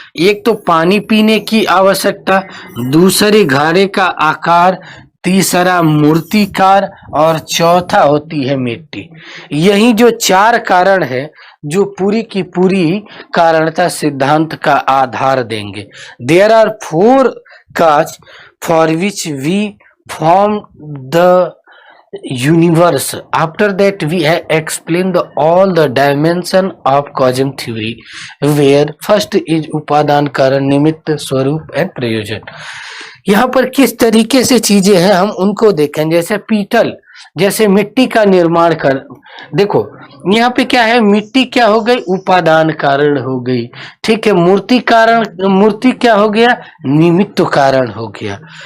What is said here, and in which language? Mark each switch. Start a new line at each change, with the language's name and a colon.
Hindi: एक तो पानी पीने की आवश्यकता, दूसरे घड़े का आकार, तीसरा मूर्तिकार और चौथा होती है मिट्टी। यही जो चार कारण है जो पूरी की पूरी कारणता सिद्धांत का आधार देंगे।
English: There are 4 causes for which we form the universe. After that we have explained all the dimension of cosm theory, where first is
Hindi: उपादान, कारण, निमित्त, स्वरूप
English: And प्रयोजन।
Hindi: यहाँ पर किस तरीके से चीजें हैं हम उनको देखें। जैसे पीतल, जैसे मिट्टी का निर्माण कर, देखो यहाँ पे क्या है, मिट्टी क्या हो गई, उपादान कारण हो गई, ठीक है। मूर्ति क्या हो गया, निमित्त कारण हो गया।